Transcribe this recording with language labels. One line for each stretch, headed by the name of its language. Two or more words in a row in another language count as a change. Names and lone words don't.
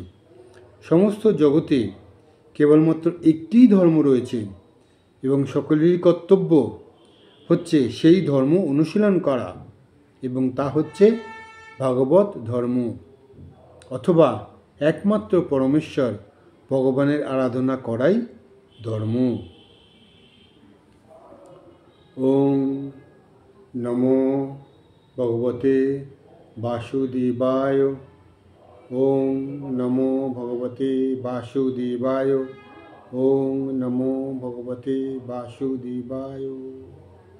Bangla: সমস্ত জগতে কেবলমাত্র একটিই ধর্ম রয়েছে এবং সকলেরই কর্তব্য হচ্ছে সেই ধর্ম অনুশীলন করা, এবং তা হচ্ছে ভাগবত ধর্ম, অথবা একমাত্র পরমেশ্বর ভগবানের আরাধনা করাই ধর্ম।
Sanskrit: ওম নমো ভগবতে বাসুদেবায়। ওম নমো ভগবতে বাসুদেবায়। ওম নমো ভগবতে ভগবতে বাসুদেবায়।